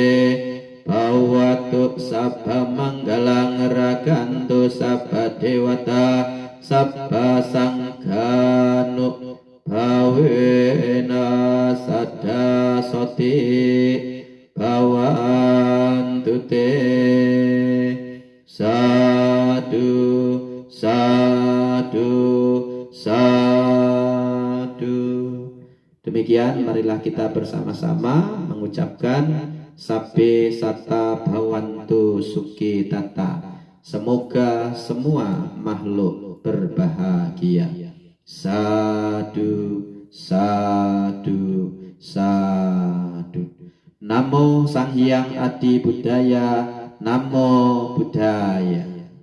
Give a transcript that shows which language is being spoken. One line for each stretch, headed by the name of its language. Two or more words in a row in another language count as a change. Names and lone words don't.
Pali: Bhawatu sabba manggalang rakantu sabba dewata sabba sanghanu bhavena saddha soti bhawantu te. Sadu, sadu, sadu.
Indonesian: Demikian marilah kita bersama-sama mengucapkan
Pali: Sabbe satta bhavantu sukhi tata.
Indonesian: Semoga semua makhluk berbahagia.
Pali: Sadu, sadu, sadu. Namo Sang Hyang Adi Buddhaya. Namo Buddhaya.